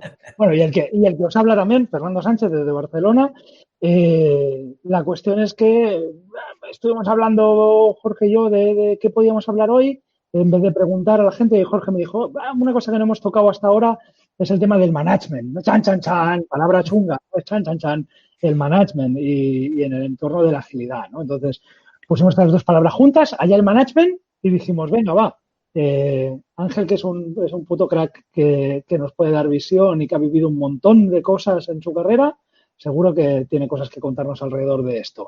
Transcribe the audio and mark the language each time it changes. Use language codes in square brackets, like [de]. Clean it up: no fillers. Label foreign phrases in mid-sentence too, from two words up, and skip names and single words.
[es] Bueno, y el que os habla también, Fernando Sánchez, desde Barcelona. La cuestión es que estuvimos hablando, Jorge y yo, de qué podíamos hablar hoy. En vez de preguntar a la gente, Jorge me dijo, una cosa que no hemos tocado hasta ahora es el tema del management. Chan, chan, chan, palabra chunga, pues chan, chan, chan, el management y en el entorno de la agilidad, ¿no? Entonces, pusimos estas dos palabras juntas, allá el management, y dijimos, venga, va. Ángel, que es un puto crack que nos puede dar visión y que ha vivido un montón de cosas en su carrera, seguro que tiene cosas que contarnos alrededor de esto.